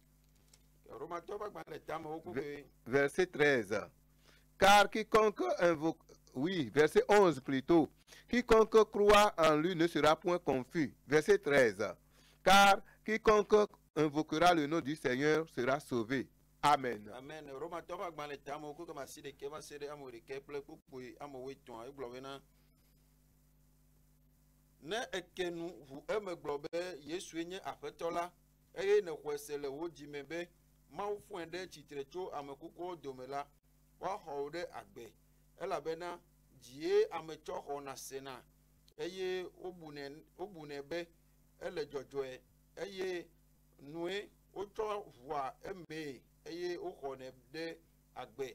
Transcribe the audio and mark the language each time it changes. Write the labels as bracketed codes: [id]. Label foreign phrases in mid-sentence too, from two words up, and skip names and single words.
[fr] Verset 13. Car quiconque invoque, oui, verset 11 plutôt. Quiconque croit en lui ne sera point confus. Verset 13. Car quiconque invoquera le nom du Seigneur sera sauvé. Amen. Amen. [ee] Ne ekenu ʋu emegblɔ be Yesu nye aƒetɔ la eye ne xɔe se le wo dzime be Mawu fɔe ɖe tsitre tso ame kukuwo dome la woaxɔ wo ɖe agbe elabena dzie ame tsɔ xɔna sena eye wobunɛ be ele dzɔdzɔe eye nue wotsɔ ʋua emee eye woxɔnɛ ɖe agbe.